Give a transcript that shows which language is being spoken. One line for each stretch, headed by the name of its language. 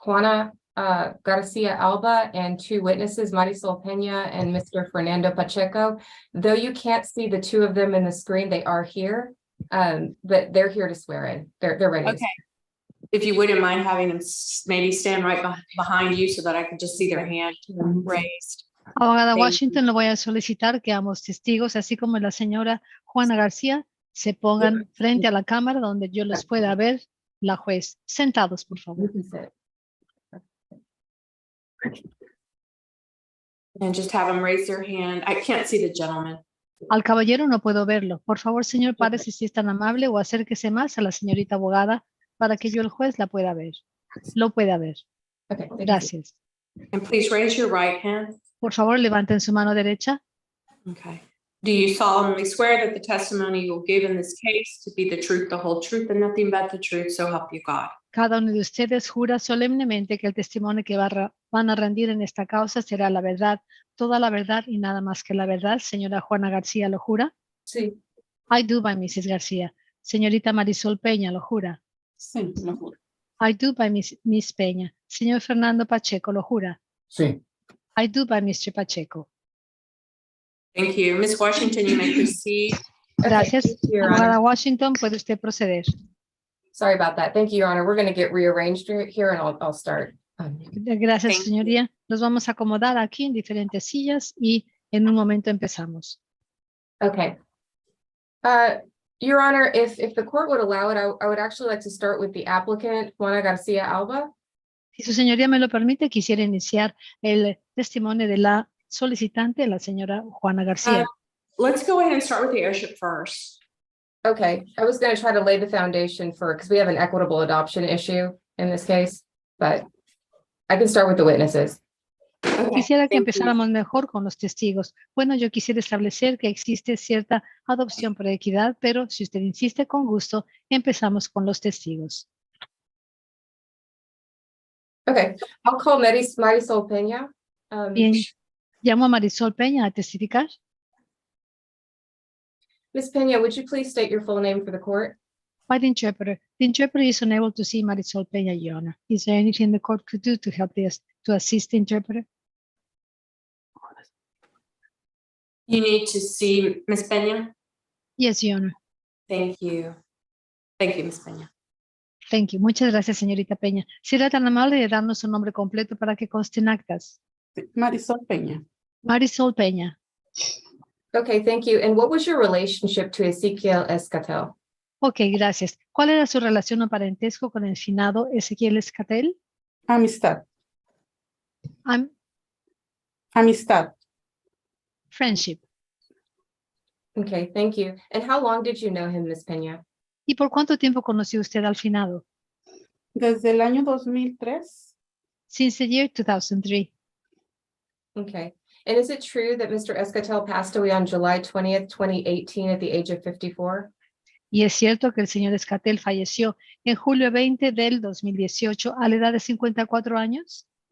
English: Juana Garcia Alba, and 2 witnesses, Marisol Pena and Mr. Fernando Pacheco. Though you can't see the 2 of them in the screen, they are here, but they're here to swear in. They're ready. Okay. If you wouldn't mind having them maybe stand right behind you so that I could just see their hand raised.
Spanish: Abogada Washington, le voy a solicitar que ambos testigos, así como la señora Juana García, se pongan frente a la cámara donde yo los pueda ver, la juez. Sentados, por favor.
English: And just have them raise their hand. I can't see the gentleman.
Spanish: Al caballero no puedo verlo. Por favor, señor, párese si es tan amable o acérquese más a la señorita abogada para que yo, el juez, la pueda ver. Lo pueda ver.
English: Okay,
Spanish: Gracias.
English: And please raise your right hand.
Spanish: Por favor, levanten su mano derecha.
English: Okay. Do you solemnly swear that the testimony you will give in this case to be the truth, the whole truth, and nothing but the truth, so help you God?
Spanish: Cada uno de ustedes jura solemnemente que el testimonio que van a rendir en esta causa será la verdad, toda la verdad y nada más que la verdad. Señora Juana García, ¿lo jura? Sí.
English: I do by Mrs. García.
Spanish: Señorita Marisol Peña, ¿lo jura? Sí, lo juro.
English: I do by Miss Peña.
Spanish: Señor Fernando Pacheco, ¿lo jura? Sí.
English: I do by Mr. Pacheco. Thank you. Ms. Washington, you may proceed.
Spanish: Gracias.
English: Okay, Your
Spanish: Abogada
English: Honor.
Spanish: Washington, puede usted proceder.
English: Sorry about that. Thank you, Your Honor. We're going to get rearranged here and I'll start.
Spanish: Gracias,
English: Thank you.
Spanish: señoría. Nos vamos a acomodar aquí en diferentes sillas y en un momento empezamos.
English: Okay. Your Honor, if the court would allow it, I would actually like to start with the applicant, Juana Garcia Alba.
Spanish: Si su señoría me lo permite, quisiera iniciar el testimonio de la solicitante, la señora Juana García.
English: Let's go ahead and start with the Heirship first. Okay, I was gonna try to lay the foundation for, because we have an equitable adoption issue in this case, but I can start with the witnesses. Okay,
Spanish: Quisiera que
English: thank you.
Spanish: empezáramos mejor con los testigos. Bueno, yo quisiera establecer que existe cierta adopción por equidad, pero si usted insiste, con gusto, empezamos con los testigos.
English: Okay, I'll call Marisol Peña.
Spanish: Bien, llamo a Marisol Peña a testificar.
English: Ms. Peña, would you please state your full name for the court? By the interpreter. The interpreter is unable to see Marisol Peña, Your Honor. Is there anything the court could do to help this, to assist the interpreter? You need to see Ms. Peña. Yes, Your Honor. Thank you. Thank you, Ms. Peña. Thank you.
Spanish: Muchas gracias, señorita Peña. ¿Será tan amable de darnos su nombre completo para que conste en actas? Marisol Peña. Marisol Peña.
English: Okay, thank you. And what was your relationship to Ezequiel Escatel?
Spanish: Ok, gracias. ¿Cuál era su relación o parentesco con el finado Ezequiel Escatel? Amistad. Amistad.
English: Friendship. Okay, thank you. And how long did you know him, Ms. Peña?
Spanish: ¿Y por cuánto tiempo conoció usted al finado? Desde el año 2003.
English: Since the year 2003. Okay. And is it true that Mr. Escatel passed away on July 20th, 2018 at the age of 54?
Spanish: Y es cierto que el señor Escatel falleció en julio 20 del 2018 a la edad de 54 años.